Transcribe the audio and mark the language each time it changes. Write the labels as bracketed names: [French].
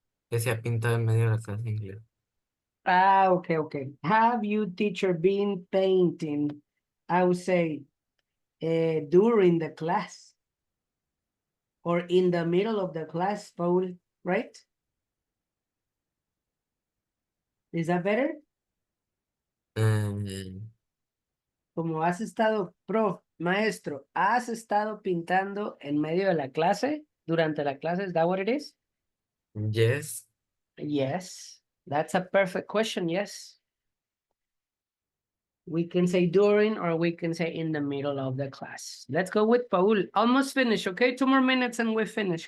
[Spanish] Que se ha pintado en medio de la clase de inglés. [English] okay. Have you, teacher, been painting? I would say during the class or in the middle of the class, Paul, right? Is that better? Eh, [Spanish] Como has estado, Maestro, ¿has estado pintando en medio de la clase? Durante la clase, [English] is that what it is? Yes. Yes, that's a perfect question, yes. We can say during or we can say in the middle of the class. Let's go with Paul. Almost finished, okay? 2 more minutes and we finish.